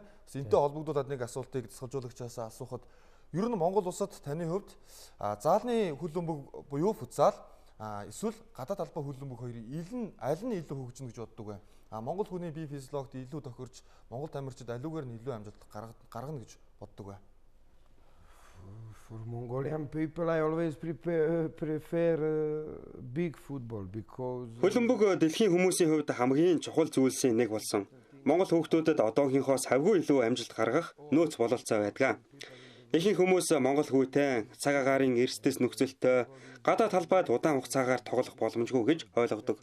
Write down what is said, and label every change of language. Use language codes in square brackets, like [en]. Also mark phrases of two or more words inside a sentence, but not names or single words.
[mn] Бас энэтэй холбогдуулаад нэг асуултыг дасгалжуулагчаас асуухад ер нь Монгол улсад таны хувьд заалны хөлбөмбөг буюу футзал эсвэл гадаад албан хөлбөмбөг хоёрын аль нь илүү хөгжинө гэж боддог вэ? Монгол хүний бие физиологид илүү тохирч Монгол тамирчид аливаар нь илүү амжилт гаргана гэж боддог вэ? [en] For Mongolian people, I always prefer big football because [mn] хөлбөмбөг дэлхийн хүмүүсийн хувьд хамгийн чухал зүйлсийн нэг болсон. Монгол хүүхдүүдэд одоогийнхоос хавгүй илүү амжилт гаргах нөөц бололцоо байдаг. Ихэнх хүмүүс Монгол хүүтэй цаг агаарын эрсдэс нөхцөлтэй гадаад талбайд удаан хугацаагаар тоглох боломжгүй гэж ойлгодог.